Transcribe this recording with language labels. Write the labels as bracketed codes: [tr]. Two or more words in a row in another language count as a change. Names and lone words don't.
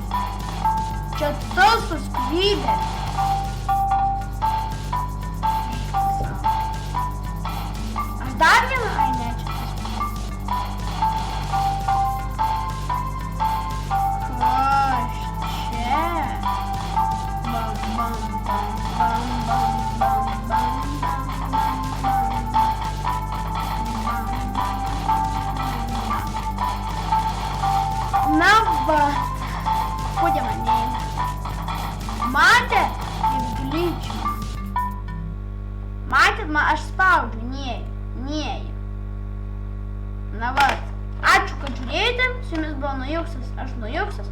[lt] Čia tas skrybėlė. Aš dar vieną, ai ne, čia tas. Kas čia? Bam, bam, bam, bam, bam, bam, bam. Na va, kodėl man neina? Matė? Kaip gličiu. Matėt, aš spaudžiu, neju. Na va, ačiū, kad žiūrėjote, su jumis buvo Nujuksas, aš Nujuksas.